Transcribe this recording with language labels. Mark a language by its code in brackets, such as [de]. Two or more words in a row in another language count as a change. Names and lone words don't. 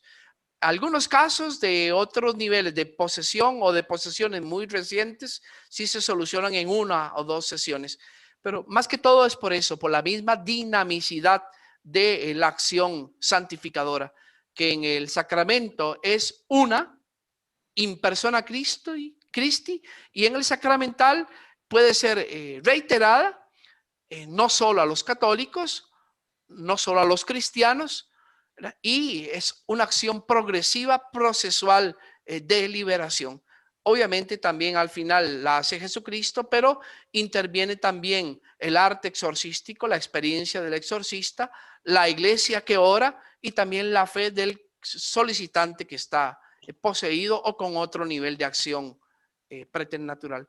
[es] Algunos casos de otros niveles de posesión o de posesiones muy recientes sí se solucionan en 1 o 2 sesiones. Pero más que todo es por eso, por la misma dinamicidad de la acción santificadora, que en el sacramento es una [la] in persona Christi, [es] y en el sacramental puede ser reiterada, no solo a los católicos, no solo a los cristianos, ¿verdad? Y es una acción progresiva, procesual de liberación. Obviamente también al final la hace Jesucristo, pero interviene también el arte exorcístico, la experiencia del exorcista, la iglesia que ora y también la fe del solicitante que está poseído o con otro nivel de acción preternatural.